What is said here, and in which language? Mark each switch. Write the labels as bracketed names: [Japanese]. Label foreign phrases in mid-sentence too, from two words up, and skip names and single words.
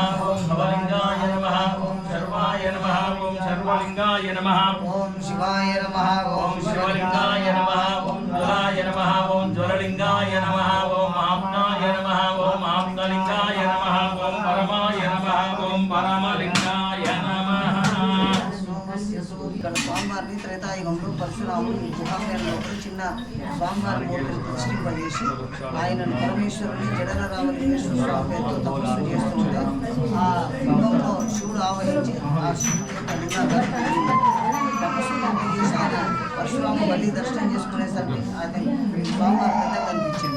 [Sanskrit] ॐ भवलिङ्गाय नमः। ॐ सर्वाय नमः। ॐ सर्वलिङ्गाय नमः। ॐ शिवाय नमः। ॐ शिवलिङ्गाय नमः। ॐ ज्वलाय नमः। ॐ ज्वललिङ्गाय नमः। ॐ आप्नाय नमः। ॐ आप्तलिङ्गाय नमः। ॐ परमाय नमः। ॐ परमलिङ्गाय नमः। [Telugu] ఇక్కడ స్వామివారిని త్రేతాయుగంలో పరశురాముడు ఈ గుహామయంలో చిన్న స్వామివారి మూర్తిని ప్రతిష్ఠింపజేసి ఆయనను పరమేశ్వరుని జడల రామలింగేశ్వర స్వామి పేరుతో తపస్సు చేస్తుంటే ఆ లింగంలో శివుడు ఆవహించి ఆ శివుడి యొక్క లింగాన్ని తపస్సు చేసి ఆయన పరశురాముడు మళ్ళీ దర్శనం చేసుకునేసరికి ఆయన స్వామివారి పెద్దగా కనిపించింది.